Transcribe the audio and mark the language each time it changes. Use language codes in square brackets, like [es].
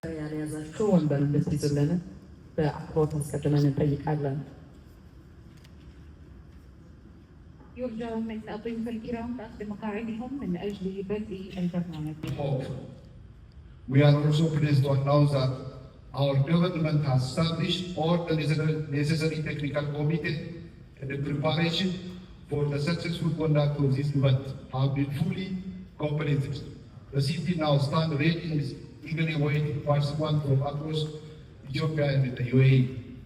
[am] ያለያዛችሁ ወንበር እንድትይዙልን በአክብሮት አስቀድመን እንጠይቃለን። [ar] يرجى من الضيوف الكرام أخذ مقاعدهم من أجل بدء البرنامج. [en] We are also pleased to announce that our government has established all the necessary technical committee and the preparation for the successful conduct of this event have been fully completed. The city now stands ready and is eagerly awaiting participants from across Ethiopia and the UAE.